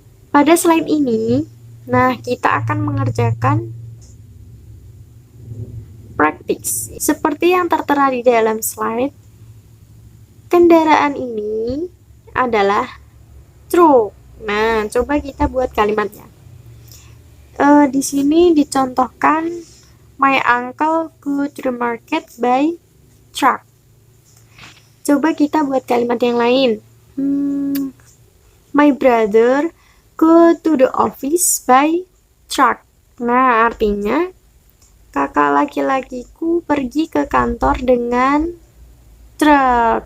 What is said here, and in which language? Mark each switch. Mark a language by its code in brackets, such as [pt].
[id] Pada slide ini, nah kita akan mengerjakan praktis. Seperti yang tertera di dalam slide, kendaraan ini adalah truk. Nah, coba kita buat kalimatnya. Di sini dicontohkan, [en] my uncle go to the market by truck. [id] Coba kita buat kalimat yang lain. [en] My brother go to the office by truck. [id] Nah, artinya kakak laki-lakiku pergi ke kantor dengan truk.